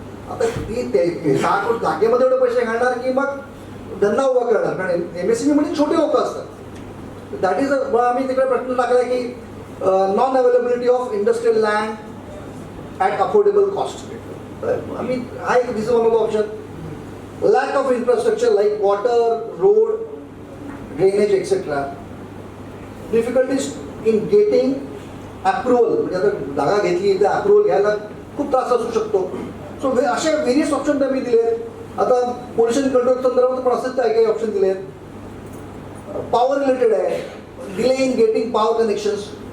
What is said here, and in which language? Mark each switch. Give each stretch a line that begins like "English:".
Marathi: आता ती 6 कोटी जागेमध्ये एवढे पैसे घालणार की मग धंदा उभा करणार, कारण MSME मध्ये छोटे लोक असतात.
English: that is
Marathi: आम्ही तिकडे प्रश्न टाकला की
English: Non availability of industrial land at affordable cost. I mean, this is one of the options. Lack of infrastructure like water, road, drainage, etc. Difficulties in getting approval.
Marathi: म्हणजे आता जागा घेतली तर अप्रुव्हल घ्यायला खूप त्रास असू शकतो. सो अशा व्हेरियस ऑप्शन आम्ही दिले. आता पोल्युशन कंट्रोल संदर्भात पण असेच काही ऑप्शन दिले आहेत.
English: Power related आहे, delay in getting power connections.